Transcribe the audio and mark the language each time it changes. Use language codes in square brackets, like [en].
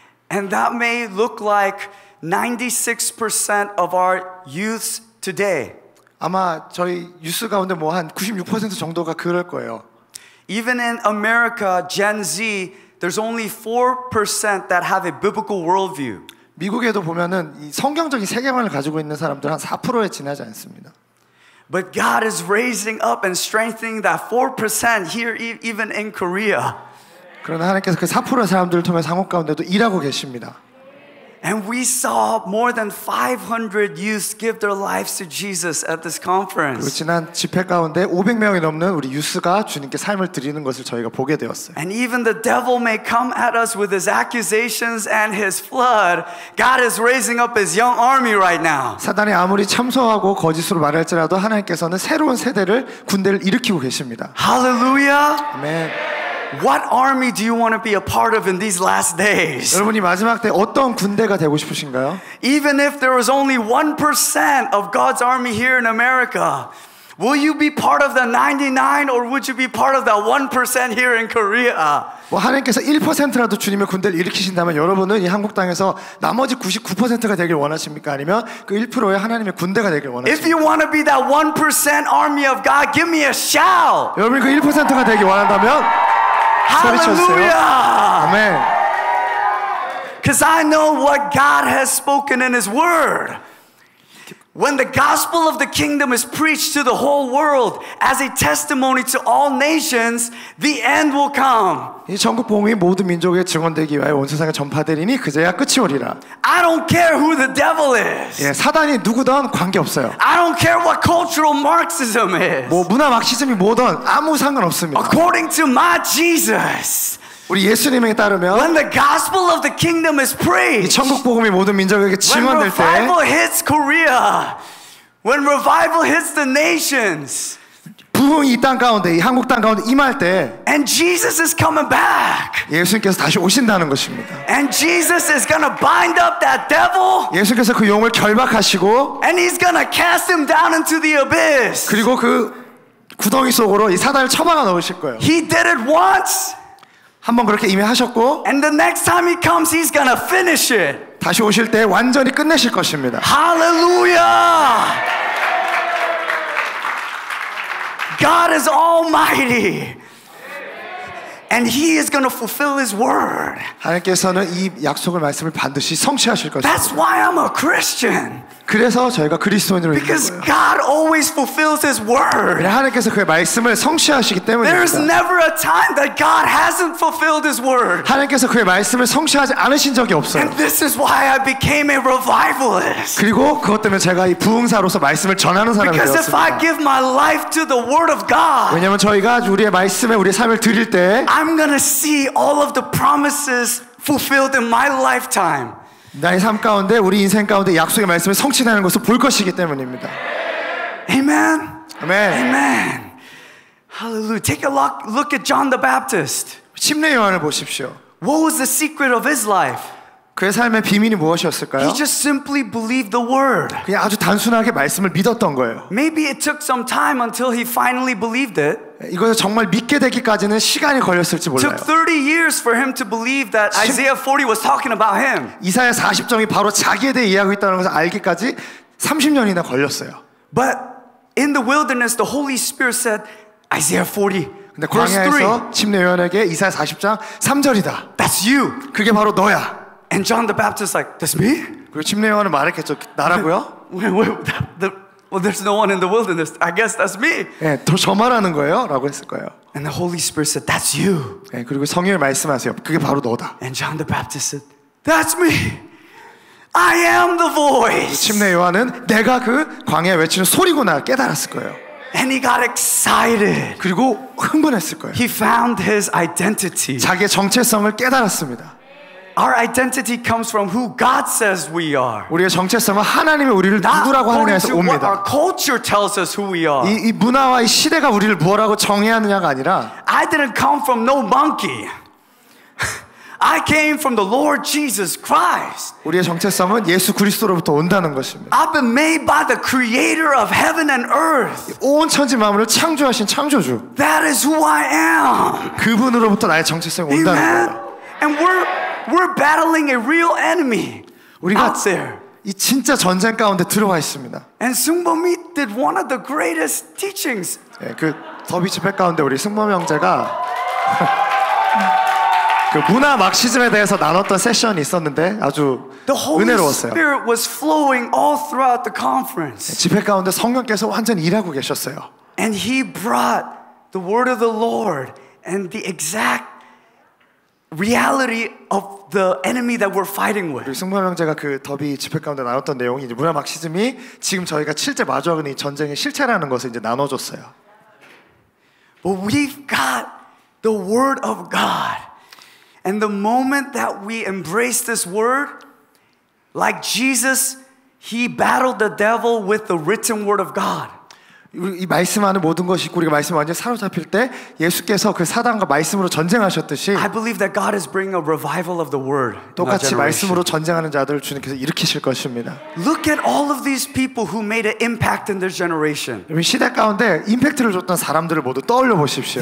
[en] And that may look like 96% of our youths today. [ko] 아마 저희 유스 가운데 뭐 한 96% 정도가 그럴 거예요. [en] Even in America, Gen Z, there's only 4% that have a biblical worldview. [ko] 미국에도 보면은 이 성경적인 세계관을 가지고 있는 사람들 한 4%에 지나지 않습니다. [en] But God is raising up and strengthening that 4% here, even in Korea. [ko] 그러나 하나님께서 그 4%의 사람들을 통해 한국 가운데도 일하고 계십니다. [en] And we saw more than 500 youths give their lives to Jesus at this [ko] 그리고 [en] conference. [ko] 지난 집회 가운데 500명이 넘는 우리 유스가 주님께 삶을 드리는 것을 저희가 보게 되었어요. [en] And even the devil may come at us with his accusations and his flood. God is raising up his young army right now. [ko] 사단이 아무리 참소하고 거짓으로 말할지라도 하나님께서는 새로운 세대를 군대를 일으키고 계십니다. [en] Hallelujah. [ko] 아멘. [en] What army do you want to be a part of in these last days? [ko] 여러분이 마지막 때 어떤 군대가 되고 싶으신가요? [en] Even if there was only 1% of God's army here in America, will you be part of the 99 or would you be part of that 1% here in Korea? [ko] 뭐 하나님께서 1%라도 주님의 군대를 일으키신다면 여러분은 이 한국 땅에서 나머지 99%가 되길 원하십니까? 아니면 그 1%의 하나님의 군대가 되길 [en] If [ko] 원하십니까? [en] you want to be that 1% army of God, give me a shout. [ko] 여러분이 그 1%가 되길 원한다면 소리쳐주세요. [en] Hallelujah. [ko] 아멘. [en] Because I know what God has spoken in His Word. When the gospel of the kingdom is preached to the whole world as a testimony to all nations, the end will come. [ko] 이 전국 복음이 모든 민족에 증언되기 위하여 온 세상에 전파되리니 그제야 끝이 오리라. [en] I don't care who the devil is. [ko] 예, 사단이 누구든 관계없어요. [en] I don't care what cultural Marxism is. [ko] 뭐 문화 막시즘이 뭐든 아무 상관없습니다. [en] According to my Jesus, [ko] 우리 예수님에 따르면 [en] when the gospel of the kingdom is [ko] 이 [en] preached, [ko] 천국 복음이 모든 민족에게 [en] when [ko] 증언될 때 [en] revival hits Korea, when revival hits the nations, [ko] 부흥이 이 땅 가운데 이 한국 땅 가운데 임할 때 [en] and Jesus is coming back, [ko] 예수님께서 다시 오신다는 것입니다. [en] and Jesus is gonna bind up that devil, [ko] 예수님께서 그 영을 결박하시고 [en] and He's gonna cast him down into the abyss. [ko] 그리고 그 구덩이 속으로 이 사단을 처박아 넣으실 거예요. [en] He did it once, [ko] 한번 그렇게 이미 하셨고 [en] and the next time He comes, He's gonna finish it. [ko] 다시 오실 때 완전히 끝내실 것입니다. [en] Hallelujah! God is almighty. And He is going to fulfill His word. [ko] 하나님께서는 이 약속의 말씀을 반드시 성취하실 것입니다. [en] That's why I'm a Christian. [ko] 그래서 저희가 그리스도인으로 있는 [en] Because [ko] 거예요. [en] God always fulfills His word. [ko] 하나님께서 그의 말씀을 성취하시기 [en] There's [ko] 때문입니다. [en] never a time that God hasn't fulfilled His word. [ko] 하나님께서 그의 말씀을 성취하지 않으신 적이 없어요. [en] And this is why I became a revivalist. [ko] 그리고 그것 때문에 제가 이 부흥사로서 말씀을 전하는 사람이 [en] Because if I [ko] 되었습니다. [en] give my life to the word of God, [ko] 왜냐하면 저희가 우리의 말씀에 우리의 삶을 드릴 때 [en] I'm going to see all of the promises fulfilled in my lifetime. [ko] 나의 삶 가운데 우리 인생 가운데 약속의 말씀을 성취하는 것을 볼 것이기 때문입니다. [en] Amen. [ko] 아멘. [en] Amen. Hallelujah. Take a look at John the Baptist. [ko] 침례 요한을 보십시오. [en] What was the secret of his life? [ko] 그의 삶의 비밀이 무엇이었을까요? [en] He just simply believed the word. [ko] 그냥 아주 단순하게 말씀을 믿었던 거예요. [en] Maybe it took some time until he finally believed it. [ko] 이것을 정말 믿게 되기까지는 시간이 걸렸을지 몰라요. [en] took 30 years for him to believe that Isaiah 40 was talking about him. [ko] 이사야 40장이 바로 자기에 대해 이야기하고 있다는 것을 알기까지 30년이나 걸렸어요. [en] But in the wilderness, the Holy Spirit said, Isaiah 40, [ko] 근데 [en] verse 3, [ko] 광야에서 침례 요한에게 이사야 40장 3절이다. [en] that's you. [ko] 그게 바로 너야. [en] And John the Baptist like, that's me? [ko] 그리고 침례 요한은 말했겠죠. 나라고요? [en] Well, there's no one in the wilderness. I guess that's me. [ko] 예, 저 말하는 거예요? 라고 했을 거예요. [en] And the Holy Spirit said, that's you. [ko] 예, 그리고 성령이 말씀하세요. 그게 바로 너다. [en] And John the Baptist said, that's me. I am the voice. [ko] 침례 요한은 내가 그 광야에 외치는 소리구나 깨달았을 거예요. [en] And he got excited. [ko] 그리고 흥분했을 거예요. [en] He found his identity. [ko] 자기의 정체성을 깨달았습니다. [en] Our identity comes from who God says we are. [ko] 우리의 정체성은 하나님이 우리를 누구라고 하느냐에서 [en] According to what our [ko] 옵니다. [en] culture tells us who we are. [ko] 이 문화와 이 시대가 우리를 뭐라고 정의하느냐가 아니라 [en] I didn't come from no monkey. I came from the Lord Jesus Christ. [ko] 우리의 정체성은 예수 그리스도로부터 온다는 것입니다. [en] I've been made by the creator of heaven and earth. [ko] 온 천지 만물을 창조하신 창조주. [en] That is who I am. [ko] 그분으로부터 나의 정체성이 온다는 [en] Amen. [ko] 거예요. [en] And we're battling a real enemy [ko] 우리가 [en] out there. [ko] 이 진짜 전쟁 가운데 들어와 있습니다. [en] And 승범이 did one of the greatest teachings. [ko] 예, 그 더비 집회 가운데 우리 승범 형제가 그 문화 막시즘에 대해서 나눴던 세션이 있었는데 아주 [en] The Holy [ko] 은혜로웠어요. [en] Spirit was flowing all throughout the conference. [ko] 집회 가운데 성령께서 완전히 일하고 계셨어요. [en] And he brought the word of the Lord and the exact reality of the enemy that we're fighting with. [ko] 우리 승범 형제가 그 더비 집회 가운데 나눴던 내용이 이제 문화 막시즘이 지금 저희가 실제 마주하는 이 전쟁의 실체라는 것을 이제 나눠줬어요. [en] But we've got the word of God. And the moment that we embrace this word, like Jesus, he battled the devil with the written word of God. [ko] 이 말씀 안에 모든 것이 있고 우리가 말씀 완전히 사로잡힐 때 예수께서 그 사단과 말씀으로 전쟁하셨듯이 [en] I believe that God is bringing a revival of the word. [ko] 똑같이 말씀으로 전쟁하는 자들을 주님께서 일으키실 것입니다. [en] Look at all of these people who made an impact in their generation. [ko] 여러분 시대 가운데 임팩트를 줬던 사람들을 모두 떠올려 보십시오.